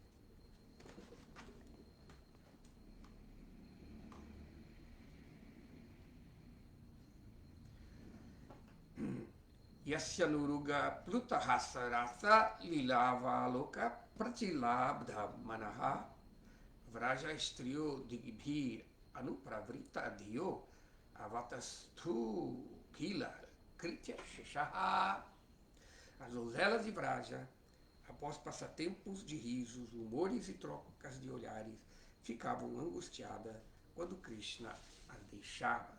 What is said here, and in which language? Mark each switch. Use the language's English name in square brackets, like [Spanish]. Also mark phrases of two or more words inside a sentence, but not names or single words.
[Sanskrit] यस्य अनुराग प्लुतहासरास लीलावलोक प्रतिलब्ध मानाः व्रज स्त्रियो दृग्भिर् अनुप्रवृत्त धियो ऽवतस्थुः किल कृत्य शेषाः. [Portuguese] As donzelas de Vraja, após passatempos de risos, humores e trocas de olhares, ficavam angustiadas quando Krishna as deixava.